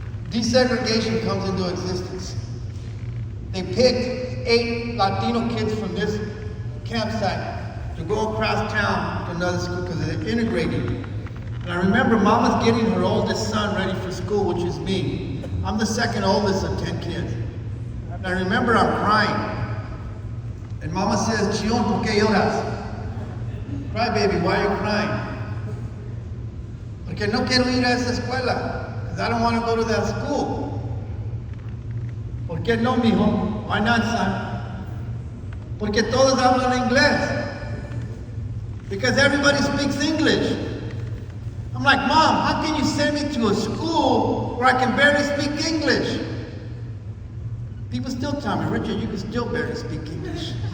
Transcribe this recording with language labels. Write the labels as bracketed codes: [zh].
[en] Desegregation comes into existence. They picked 8 Latino kids from this campsite to go across town to another school because they're integrating. And I remember Mama's getting her oldest son ready for school, which is me. I'm the second oldest of 10 kids. And I remember I'm crying. And Mama says, Chion, [es] ¿por qué lloras? [en] Cry, baby, why are you crying? [es] Porque no quiero ir a esa escuela, [en] because I don't want to go to that school. [es] ¿Por qué no, mijo? [en] Why not, son? [es] Porque todos hablan inglés. [en] Because everybody speaks English. I'm like, Mom, how can you send me to a school where I can barely speak English? People still tell me, Richard, you can still barely speak English.